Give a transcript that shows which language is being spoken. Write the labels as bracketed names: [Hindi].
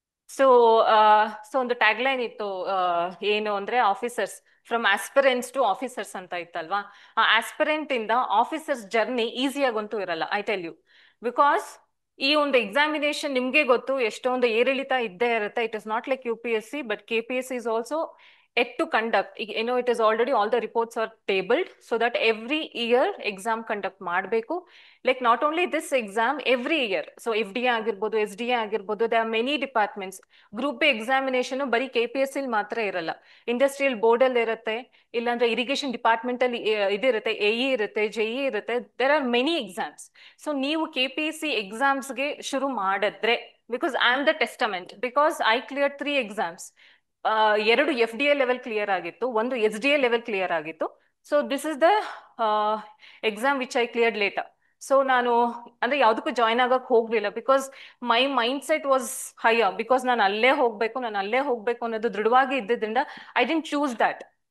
[Kannada] So so ಒಂದು tagline ಇತ್ತು, ಏನು ಅಂದ್ರೆ [English] officers from aspirants to officers [Kannada] ಅಂತ ಇತ್ತಲ್ವಾ? ಆ ಆಸ್ಪಿರೆಂಟ್ ಇಂದ ಆಫೀಸರ್ಸ್ ಜರ್ನಿ ಈಸಿಯಾಗಂತೂ ಇರಲ್ಲ, [English] I tell you. [Kannada] ಬಿಕಾಸ್ ಈ ಒಂದು ಎಕ್ಸಾಮಿನೇಷನ್ ನಿಮ್ಗೆ ಗೊತ್ತು, ಎಷ್ಟೊಂದು ಏರಿಳಿತ ಇದ್ದೇ ಇರುತ್ತೆ. [English] It is not like UPSC, but KPSC is also yet to conduct. It is already all the reports are tabled so that every year exam conduct ಮಾಡಬೇಕು. Like not only this exam, every year. So [Kannada] FDA ಆಗಿರ್ಬೋದು, SDA ಆಗಿರ್ಬೋದು, [English] there are many departments. [Kannada] Group A examination ಬರೀ KPSC ಮಾತ್ರ ಇರಲ್ಲ. Industrial board ಅಲ್ಲಿ ಇರುತ್ತೆ, ಇಲ್ಲಾಂದ್ರೆ irrigation department ಅಲ್ಲಿ ಇದಿರುತ್ತೆ, AE ಇರುತ್ತೆ, JE ಇರುತ್ತೆ. [English] There are many exams. So [Kannada] ನೀವು KPSC examsಗೆ ಶುರು ಮಾಡಿದ್ರೆ, [English] because I am the testament, because I cleared 3 exams. [Kannada] 2 FDA level clear ಆಗಿತ್ತು, 1 SDA ಲೆವೆಲ್ ಕ್ಲಿಯರ್ ಆಗಿತ್ತು. [English] So this is the exam which I cleared later. [Kannada] So ನಾನು ಅಂದ್ರೆ ಯಾವ್ದಕ್ಕೂ join ಆಗಕ್ ಹೋಗ್ಲಿಲ್ಲ, [English] because my mind set was higher, [Kannada] because ನಾನು ಅಲ್ಲೇ ಹೋಗ್ಬೇಕು ಅನ್ನೋದು ದೃಢವಾಗಿ ಇದ್ದಿದ್ರಿಂದ [English] I didn't choose that.